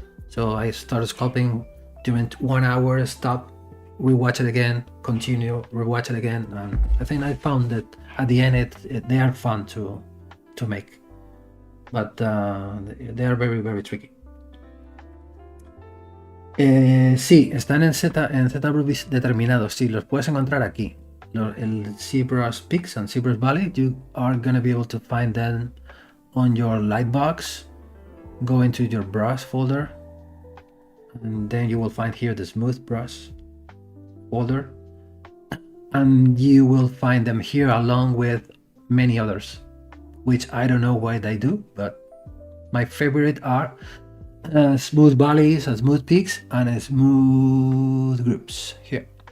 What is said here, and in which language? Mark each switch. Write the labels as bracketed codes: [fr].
[en] So I started sculpting during 1 hour, stop, rewatch it again, continue, rewatch it again, and I think I found that at the end they are fun to make, but they are very tricky. [es] Sí, están en ZBrush determinados. Sí, los puedes encontrar aquí. [en] El ZBrush Peaks and ZBrush Valley, you are gonna be able to find them on your lightbox. Go into your brush folder, and then you will find here the smooth brush folder, and you will find them here along with many others, which I don't know why they do, but my favorite are smooth valleys and smooth peaks and smooth groups here.